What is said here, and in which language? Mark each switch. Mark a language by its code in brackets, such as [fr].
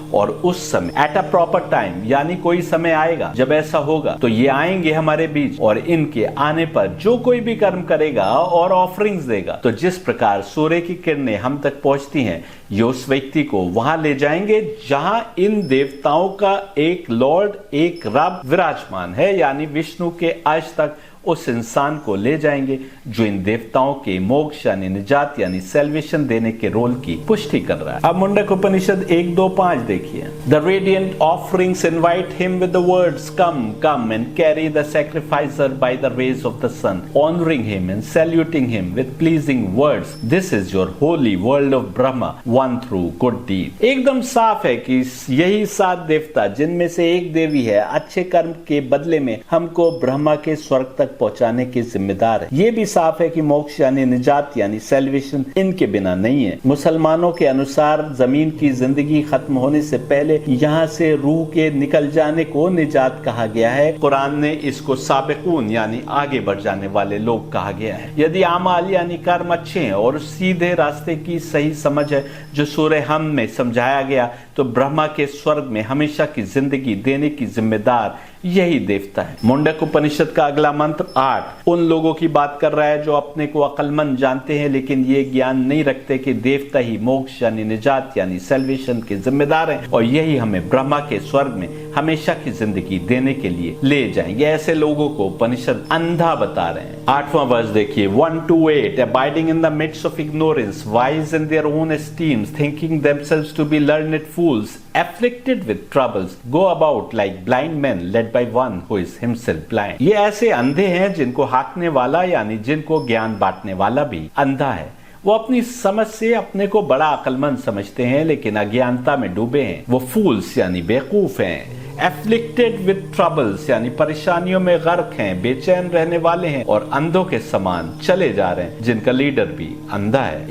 [hi] और उस समय [en] at a proper time, [hi] यानी कोई समय आएगा जब ऐसा होगा तो ये आएंगे हमारे बीच, और इनके आने पर जो कोई भी कर्म करेगा और ऑफरिंग्स देगा तो जिस प्रकार सूर्य की किरणें हम तक पहुंचती हैं, ये उस व्यक्ति को वहां ले जाएंगे जहां इन देवताओं का एक लॉर्ड, एक रब विराजमान है, यानी विष्णु के अंश तक उस इंसान को ले जाएंगे जो इन देवताओं के मोक्ष यानी निजात यानी सेल्वेशन देने के रोल की पुष्टि कर रहा है। अब मुंडक उपनिषद 1, 2, 5 देखिए। [en] The radiant offerings invite him with the words, "Come, come and carry the sacrificer by the rays of the sun, honoring him and saluting him with pleasing words. This is your holy world of Brahma, won through good deed." [hi] एकदम साफ है कि यही 7 देवता जिनमें से एक देवी है, अच्छे कर्म के बदले में हमको ब्रह्मा के स्वर्ग तक पहुंचाने के जिम्मेदार है। ये भी साफ है कि मोक्ष यानी निजात यानी सेल्वेशन इनके बिना नहीं है। मुसलमानों के अनुसार जमीन की जिंदगी खत्म होने से पहले यहाँ से रूह के निकल जाने को निजात कहा गया है। कुरान ने इसको साबिकून यानी आगे बढ़ जाने वाले लोग कहा गया है। यदि आमाल यानी कर्म अच्छे हैं और सीधे रास्ते की सही समझ है जो सूरह हम में समझाया गया, तो ब्रह्मा के स्वर्ग में हमेशा की जिंदगी देने की जिम्मेदार यही देवता है। मुंडक उपनिषद का अगला मंत्र 8 उन लोगों की बात कर रहा है जो अपने को अक्लमंद जानते हैं लेकिन ये ज्ञान नहीं रखते कि देवता ही मोक्ष यानी निजात यानी सेल्वेशन के जिम्मेदार हैं, और यही हमें ब्रह्मा के स्वर्ग में हमेशा की जिंदगी देने के लिए ले जाएंगे। ऐसे लोगों को उपनिषद अंधा बता रहे हैं। 8वां वर्ष देखिए। [en] 1 to 8 abiding in the midst of ignorance, wise in their own esteems, thinking themselves to be learned fools, afflicted with troubles, go about like blind men led by one who is himself blind। [hi] ये ऐसे अंधे हैं जिनको हाकने वाला यानी जिनको ज्ञान बांटने वाला भी अंधा है, वो अपनी समझ से अपने को बड़ा अक्लमंद समझते हैं, लेकिन अज्ञानता में डूबे हैं। वो फूल्स यानी बेवकूफ हैं, [en] afflicted with troubles [hi] यानी परेशानियों में गर्क हैं, बेचैन रहने वाले हैं और अंधों के समान चले जा रहे हैं, जिनका लीडर भी अंधा है।